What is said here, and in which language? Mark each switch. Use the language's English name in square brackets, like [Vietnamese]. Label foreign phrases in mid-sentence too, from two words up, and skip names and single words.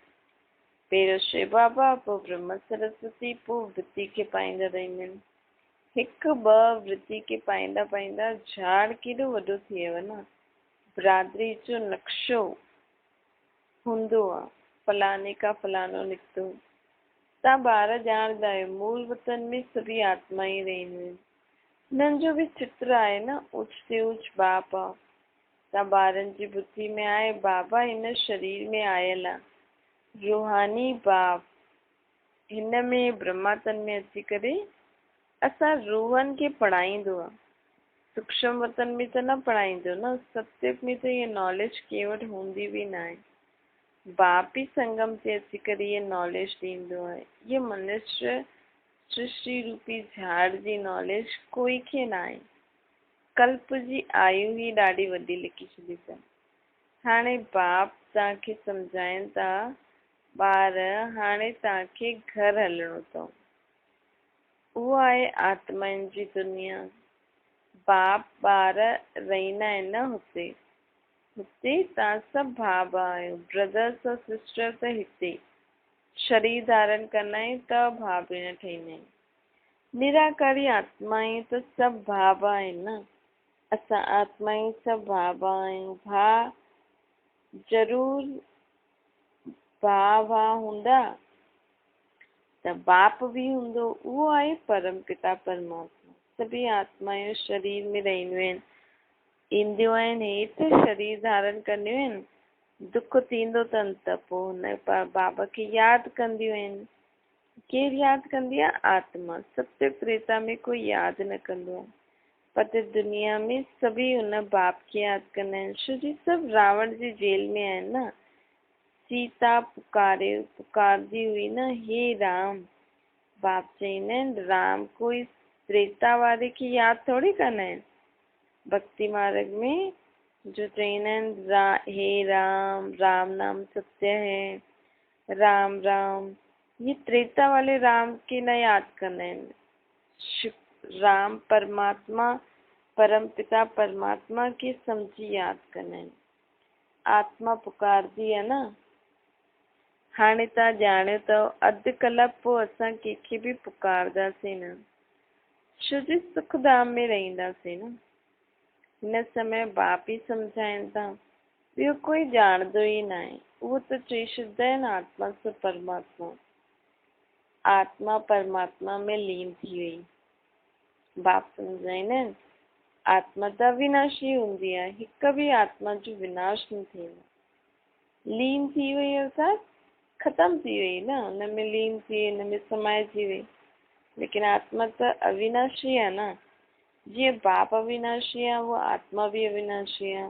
[Sindhi] पहिरियों शिव बाबा, पोइ ब्रह्मा सरस्वती, पोइ वृत्ति खे पाईंदा रहंदा आहिनि। हिकु ॿ वृत्ति खे पाईंदा पाईंदा झाड़ केॾो वॾो थी वियो न। बिरादरी जो नक्शो हूंदो आहे, फलाने का फलानो निकितो। तव्हां ॿार ॼाणंदा आहियो मूल वतन में सभी आत्मा ई रहंदियूं आहिनि। हुननि जो बि चित्र आहे न, ऊचते ऊच बाप आहे। तव्हां ॿारनि जी बुद्धि में आहे बाबा हिन शरीर में आयल आहे, रूहानी बाप हिन में ब्रह्मातन में अची करे असां रूहनि खे पढ़ाईंदो आहे। सूक्ष्म वतन में त न पढ़ाईंदो न। सत्युग में त इहा नॉलेज कंहिं वटि हूंदी बि न आहे। बाप ई संगम ते अची करे इहा नॉलेज ॾींदो आहे। इहा मनुष्य सृष्टि रूपी झाड़ जी नॉलेज कोई खे न आहे। कल्प जी आयु ई ॾाढी वॾी लिखी छॾी अथनि। हाणे बाप तव्हांखे सम्झाइनि था, ॿार हाणे तव्हांखे घर हलणो अथव। उहो आहे आत्माउनि जी दुनिया। बाप ॿार रहंदा आहिनि न हुते। हुते तव्हां सभु भाउ आहियो, ब्रदर्स और सिस्टर त हिते शरीर धारण कंदा आहियूं त भाउ भेण ठहींदा आहियूं। निराकारी आत्माएं त सभु भाउ आहिनि न। असां आत्माएं सभु भाउ आहियूं। भाउ ज़रूरु भाउ हूंदा त बाप बि हूंदो। उहो आहे परम पिता परमात्मा। सभी आत्मायूं शरीर में रहंदियूं आहिनि, ईंदियूं आहिनि हेठि, शरीर धारण कंदियूं आहिनि। दुख थींदो अथनि त पोइ हुन बाबा खे यादि कंदियूं आहिनि। केरु यादि कंदी आहे? आत्मा। सत्य त्रेता में कोई यादि न कंदो आहे, पर दुनिया में सभी हुन बाप खे यादि कंदा आहिनि। छो जी सभु रावण जी जेल में आहिनि न। सीता पुकारदी हुई न, हे राम बाप चईंदा आहिनि राम कोई त्रेता वारे की याद थोड़ी कंदा आहिनि। भक्ति मार्ग में जो चईंदा आहिनि हे राम, [Hindi] राम नाम सत्य है, [Sindhi] राम राम, [Hindi] ये त्रेता वाले राम की [Sindhi] न याद कंदा आहिनि। राम परमात्मा परम पिता परमात्मा की समझी याद कंदा आहिनि। आत्मा पुकारदी आहे न। हाणे तव्हां ॼाणियो अथव अधु कलाक पोइ असां कंहिंखे बि पुकारदासीं न, छो जो सुखधाम में रहंदासीं न। हिन समय बाप ई सम्झाइनि था, ॿियो कोई ॼाणंदो ई न आहे। उहो त चई छॾंदा आहिनि आत्मा सां परमात्मा, आत्मा परमात्मा में लीन थी वई। बाप सम्झाईंदा आहिनि आत्मा त अविनाशी हूंदी आहे, हिक बि आत्मा जो विनाश न थींदो। लीन थी वई अर्थात ख़तम थी वई न, हुन में लीन थी वई, हुन में समाइजी वई। लेकिन आत्मा त अविनाशी आहे न। जीअं बाप अविनाशी आहे, उहा आत्मा बि अविनाशी आहे।